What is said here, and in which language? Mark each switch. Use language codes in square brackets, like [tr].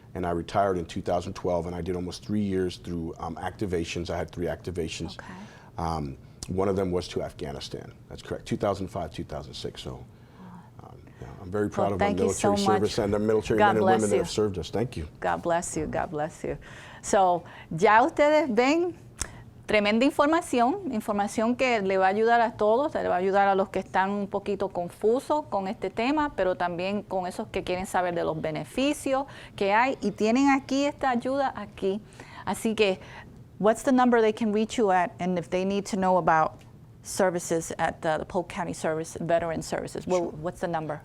[en] And I retired in 2012, and I did almost 3 years through activations. I had 3 activations. Okay. One of them was to Afghanistan. That's correct, 2005, 2006. So yeah, I'm very proud of our military service and the military men and women that have served us. Thank you. God bless you, God bless you. [es] So, ya ustedes ven, tremenda información que le va a ayudar a todos, le va a ayudar a los que están un poquito confusos con este tema, pero también con esos que quieren saber de los beneficios que hay, y tienen aquí esta ayuda aquí. Así que, [en] what's the number they can reach you at, and if they need to know about services at the Polk County Veteran Services, well, what's the number?